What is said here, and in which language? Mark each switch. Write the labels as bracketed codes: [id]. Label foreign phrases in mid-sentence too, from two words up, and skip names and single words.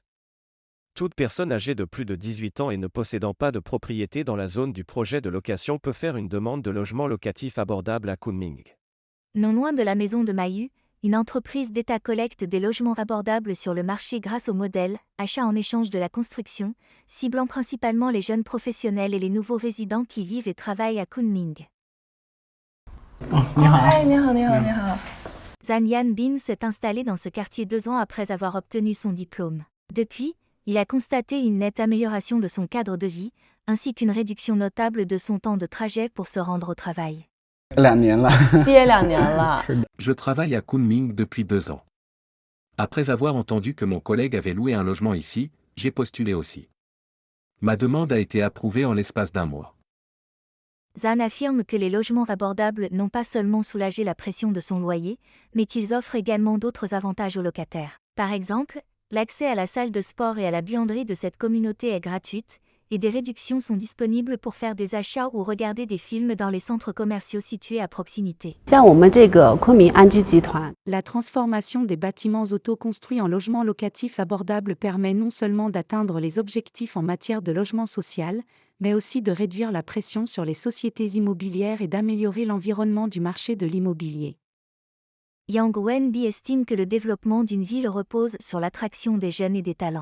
[fr] Toute personne âgée de plus de 18 ans et ne possédant pas de propriété dans la zone du projet de location peut faire une demande de logement locatif abordable à Kunming. Non loin de la maison de Mayu, une entreprise d'État collecte des logements abordables sur le marché grâce au modèle « achat en échange de la construction », ciblant principalement les jeunes professionnels et les nouveaux résidents qui vivent et travaillent à Kunming. [zh] 你好。哎，你好，你好，你好。 [fr] Zhan Yanbin s'est installé dans ce quartier 2 ans après avoir obtenu son diplôme. Depuis, il a constaté une nette amélioration de son cadre de vie, ainsi qu'une réduction notable de son temps de trajet pour se rendre au travail. [zh] 2 年了，毕业2年了。 [fr] Je travaille à Kunming depuis 2 ans. Après avoir entendu que mon collègue avait loué un logement ici, j'ai postulé aussi. Ma demande a été approuvée en l'espace d'1 mois. Zhan affirme que les logements abordables n'ont pas seulement soulagé la pression de son loyer, mais qu'ils offrent également d'autres avantages aux locataires. Par exemple, l'accès à la salle de sport et à la buanderie de cette communauté est gratuite, et des réductions sont disponibles pour faire des achats ou regarder des films dans les centres commerciaux situés à proximité. [zh] 像我们这个昆明安居集团, [fr] la transformation des bâtiments auto-construits en logements locatifs abordables permet non seulement d'atteindre les objectifs en matière de logement social, mais aussi de réduire la pression sur les sociétés immobilières et d'améliorer l'environnement du marché de l'immobilier. Yang Wenbi estime que le développement d'une ville repose sur l'attraction des jeunes et des talents.